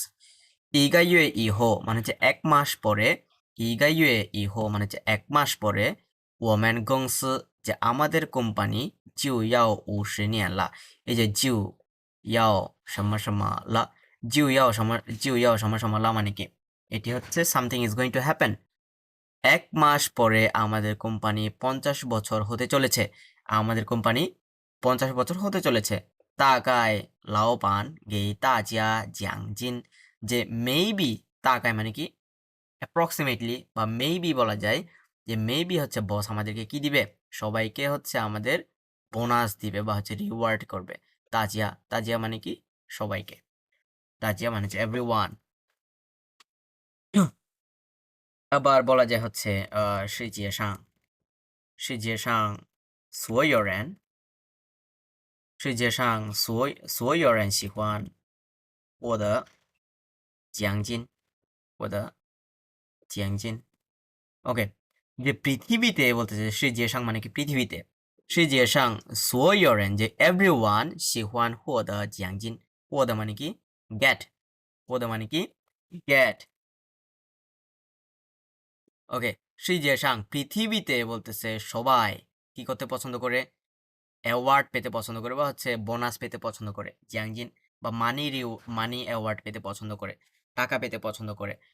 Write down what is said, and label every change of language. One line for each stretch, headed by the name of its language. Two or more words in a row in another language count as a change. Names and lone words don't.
Chinese: 一个月以后
Bangla: মানে হচ্ছে 1 মাস পরে,
Chinese: 一个月以后
Bangla: মানে হচ্ছে 1 মাস পরে,
Chinese: 我们公司
Bangla: যে আমাদের কোম্পানি,
Chinese: 就要50年了.
Bangla: এই যে
Chinese: 就要什么什么了, 就要什么了
Bangla: মানে কি, এটি হচ্ছে
English: something is going to happen.
Bangla: 1 মাস পরে আমাদের কোম্পানি 50 বছর হতে চলেছে, আমাদের কোম্পানি 50 বছর হতে চলেছে।
Chinese: 大概老板给大家奖金,
Bangla: যে মেবি, তাকায় মানে কি অ্যাপ্রক্সিমেটলি বা মেবি বলা যায়, যে মেবি হচ্ছে বস আমাদেরকে কি দিবে, সবাইকে হচ্ছে আমাদের বোনাস দিবে বা হচ্ছে রিওয়ার্ড করবে। তাজিয়া, তাজিয়া মানে কি সবাইকে, তাজিয়া মানে হচ্ছে এভরিওয়ান। আবার বলা যায় হচ্ছে
Chinese: 世界上所有人世界上所有人喜欢获得奖金，获得奖金。
Bangla: ওকে, যে পৃথিবীতে বলতেছে, 世界上 মানে কি পৃথিবীতে,
Chinese: 世界上所有人
Bangla: যে এভরিওয়ান
Chinese: 喜欢获得奖金，获得
Bangla: মানে কি গেট, 获得 মানে কি গেট। ওকে, 世界上পৃথিবীতে বলতেছে সবাই কি করতে পছন্দ করে, অ্যাওয়ার্ড পেতে পছন্দ করে বা হচ্ছে বোনাস পেতে পছন্দ করে। জিয়াংজিন বা
English: money award
Bangla: পেতে পছন্দ করে, টাকা পেতে পছন্দ করে।